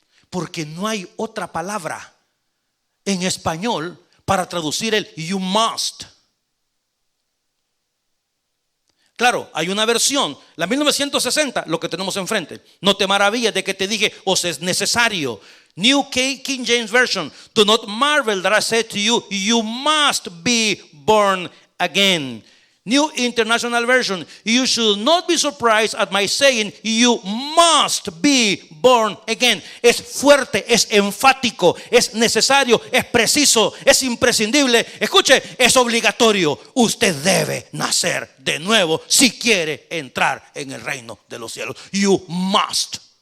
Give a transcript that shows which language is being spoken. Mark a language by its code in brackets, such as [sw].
[es] Porque no hay otra palabra en español para traducir el [en] you must. [es] Claro, hay una versión, la 1960, lo que tenemos enfrente. No te maravilles de que te dije, os es necesario. [en] New King James Version. Do not marvel that I said to you, you must be born again. New International Version. You should not be surprised at my saying, you must be born again. [es] Es fuerte, es enfático, es necesario, es preciso, es imprescindible. Escuche, es obligatorio. Usted debe nacer de nuevo si quiere entrar en el reino de los cielos. [en] You must.